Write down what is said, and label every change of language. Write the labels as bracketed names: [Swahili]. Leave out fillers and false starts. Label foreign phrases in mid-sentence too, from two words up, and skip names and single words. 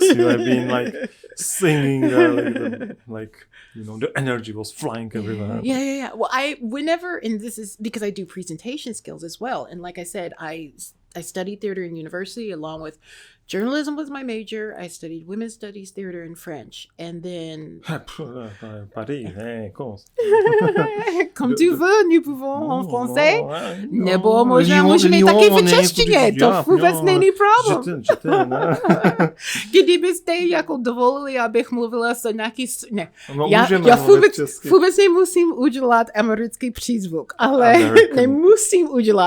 [English] You have been like singing the energy was flying everywhere. Yeah. Well, and this is because I do presentation skills as well. And like I said, I studied theater in university along with journalism was my major. I studied women's studies, theater, and French. And then... Paris, [French] Comme tu veux, nous pouvons en français. [Czech] Nebo můžeme taky v češtině. To vůbec není problém. Kdybyste jako dovolili, abych mluvila se nějaký... Ne. Já vůbec nemusím udělat americký přízvuk. Ale nemusím udělat.